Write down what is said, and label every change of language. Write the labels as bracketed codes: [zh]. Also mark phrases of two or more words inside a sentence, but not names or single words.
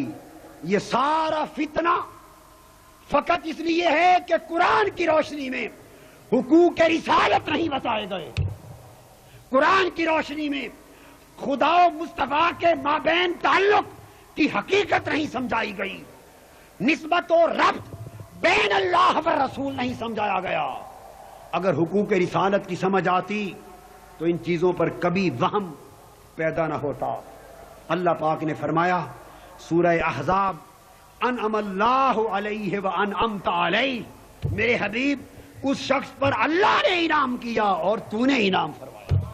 [ur] یہ سارا فتنہ فقط اس لیے ہے کہ قرآن کی روشنی میں حقوق رسالت نہیں بتائے گئے، قرآن کی روشنی میں خدا و مصطفیٰ کے مابین تعلق کی حقیقت نہیں سمجھائی گئی، نسبت و ربط بین اللہ و رسول نہیں سمجھایا گیا. اگر حقوق رسالت کی سمجھ آتی تو ان چیزوں پر کبھی وہم پیدا نہ ہوتا. اللہ پاک نے فرمایا سورہ احزاب [ar] انعم اللہ علیہ وانعمت علیہ، [ur] میرے حبیب اس شخص پر اللہ نے انعام کیا اور تو نے انعام فرمایا.